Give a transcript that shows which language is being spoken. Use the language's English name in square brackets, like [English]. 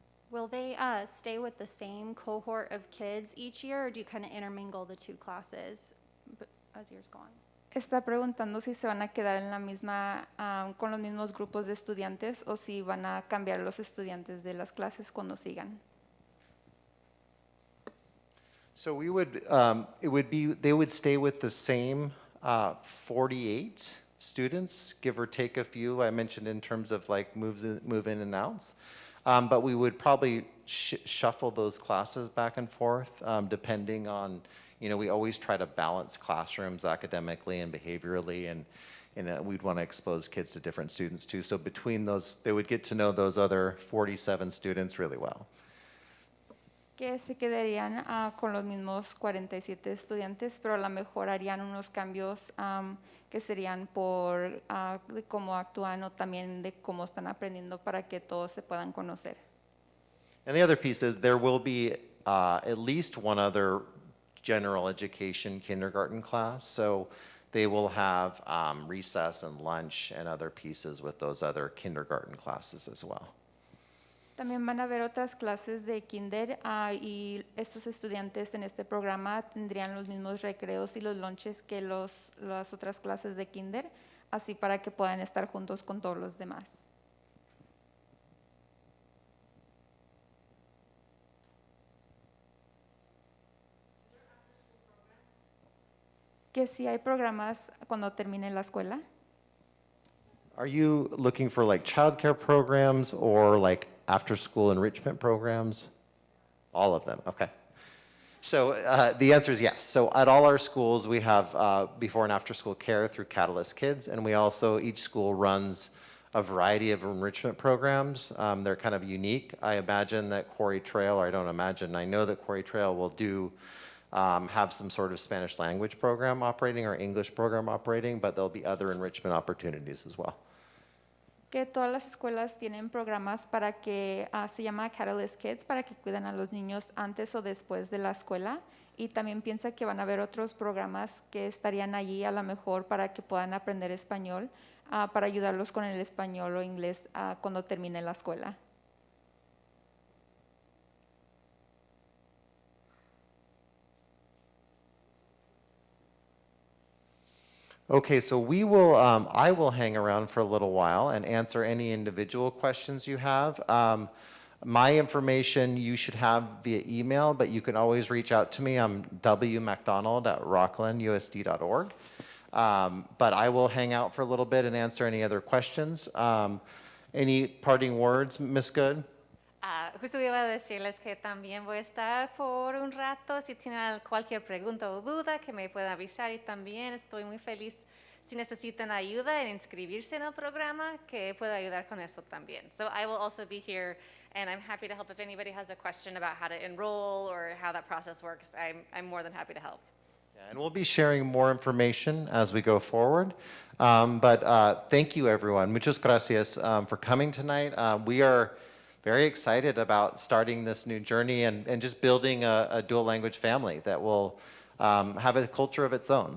[English] Will they stay with the same cohort of kids each year, or do you kind of intermingle the two classes as years go on? [Spanish] Está preguntando si se van a quedar en la misma, con los mismos grupos de estudiantes o si van a cambiar los estudiantes de las clases cuando sigan. [English] So we would, they would stay with the same 48 students, give or take a few. I mentioned in terms of like move in and outs. But we would probably shuffle those classes back and forth depending on, we always try to balance classrooms academically and behaviorally, and we'd want to expose kids to different students too. So between those, they would get to know those other 47 students really well. [Spanish] Que se quedarían con los mismos 47 estudiantes, pero a lo mejor harían unos cambios que serían por de cómo actúan o también de cómo están aprendiendo para que todos se puedan conocer. [English] And the other piece is there will be at least one other general education kindergarten class. So they will have recess and lunch and other pieces with those other kindergarten classes as well. [Spanish] También van a haber otras clases de kinder y estos estudiantes en este programa tendrían los mismos recreos y los lunches que las otras clases de kinder, así para que puedan estar juntos con todos los demás. Que si hay programas cuando termine la escuela. [English] Are you looking for like childcare programs or like after-school enrichment programs? All of them, okay. So the answer is yes. So at all our schools, we have before and after-school care through Catalyst Kids, and we also, each school runs a variety of enrichment programs. They're kind of unique. I imagine that Quarry Trail, or I don't imagine, I know that Quarry Trail will do have some sort of Spanish language program operating or English program operating, but there'll be other enrichment opportunities as well. [Spanish] Que todas las escuelas tienen programas para que se llama Catalyst Kids, para que cuiden a los niños antes o después de la escuela, y también piensa que van a haber otros programas que estarían allí a lo mejor para que puedan aprender español, para ayudarlos con el español o inglés cuando termine la escuela. [English] Okay, so we will, I will hang around for a little while and answer any individual questions you have. My information you should have via email, but you can always reach out to me. I'm wmacdonald@rocklinusd.org. But I will hang out for a little bit and answer any other questions. Any parting words, Ms. Good? [Spanish] Justo iba a decirles que también voy a estar por un rato. Si tienen cualquier pregunta o duda, que me puedan avisar. Y también estoy muy feliz si necesitan ayuda en inscribirse en el programa, que puedo ayudar con eso también. [English] So I will also be here, and I'm happy to help if anybody has a question about how to enroll or how that process works. I'm more than happy to help. Yeah, and we'll be sharing more information as we go forward. But thank you, everyone. [Spanish] Muchas gracias [English] for coming tonight. We are very excited about starting this new journey and just building a dual language family that will have a culture of its own.